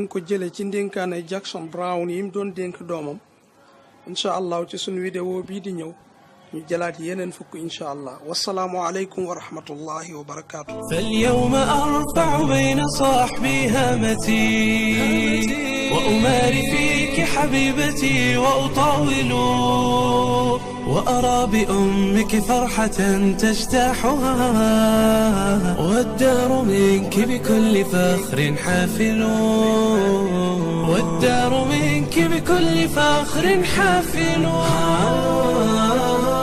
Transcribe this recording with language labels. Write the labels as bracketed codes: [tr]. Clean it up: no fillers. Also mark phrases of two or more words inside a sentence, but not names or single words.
[wo] ngi ko jëlee ci ndénkaane Jackson Brown yi mu doon dénk doomam [ar] إن شاء الله [wo] ci sunu vidéo bii di ñëw ñu jëlaat yeneen fukk [ar] إن شاء الله والسلام عليكم ورحمة الله وبركاته. فاليوم أرفع بين صاحبي هامتي وأماري فيك حبيبتي وأطاول وأرى بأمك فرحة تجتاحها والدار منك بكل فخر حافل والدار منك بكل فخر حافل